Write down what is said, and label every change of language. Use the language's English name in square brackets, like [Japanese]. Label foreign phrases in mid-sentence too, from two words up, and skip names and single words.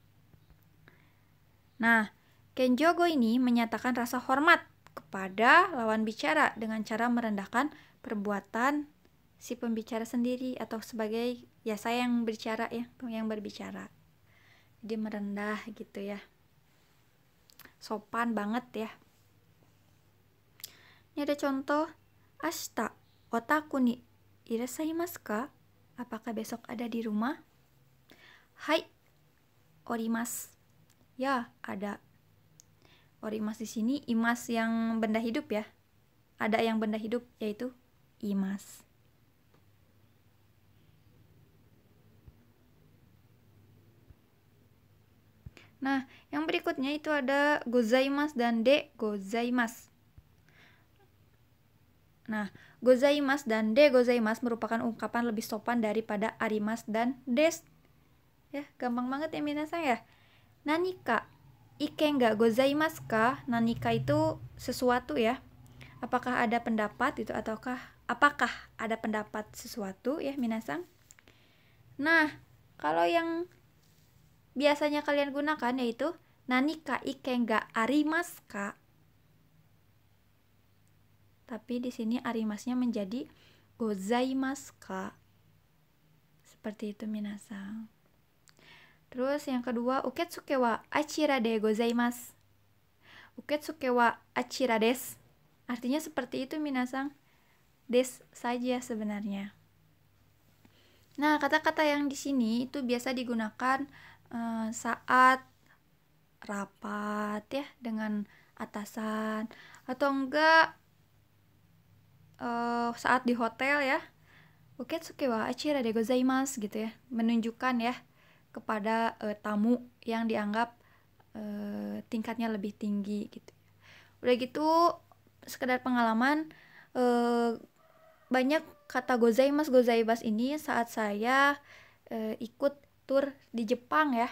[Indonesian] Nah, kenjogo ini menyatakan rasa hormat kepada lawan bicara dengan cara merendahkan perbuatan si pembicara sendiri atau sebagai ya saya yang berbicara ya, yang berbicara. Jadi merendah gitu ya. Sopan banget ya. Ini ada contoh, [Japanese] 明日お宅にいらっしゃいますか? [Indonesian] Apakah besok ada di rumah? [Japanese] はい、おります. [Indonesian] Ya, ada. Orimasu di sini imas yang benda hidup ya. Ada yang benda hidup yaitu imas. Nah, yang berikutnya itu ada gozaimasu dan [Japanese] de gozaimasu. [Indonesian] Nah, gozaimasu dan [Japanese] de gozaimasu [Indonesian] merupakan ungkapan lebih sopan daripada arimasu dan des. Ya, gampang banget ya minasan ya. [Japanese] 何か意見がございますか? [Indonesian] Nanika itu sesuatu ya. Apakah ada pendapat itu ataukah apakah ada pendapat sesuatu ya minasan? Nah, kalau yang biasanya kalian gunakan yaitu [Japanese] nanika iken ga arimasu ka? [Indonesian] Tapi di sini arimasnya menjadi [Japanese] gozaimasu ka? [Indonesian] Seperti itu minasan. Terus yang kedua, [Japanese] 受付はあちらでございます. 受付はあちらです. [Indonesian] Artinya seperti itu minasan. Des saja sebenarnya. Nah, kata-kata yang di sini itu biasa digunakan saat rapat ya dengan atasan atau enggak saat di hotel ya. [Japanese] 受付はあちらでございます [Indonesian] gitu ya. Menunjukkan ya kepada tamu yang dianggap tingkatnya lebih tinggi gitu. Udah gitu sekedar pengalaman, banyak kata gozaimasu ini saat saya ikut tur di Jepang ya.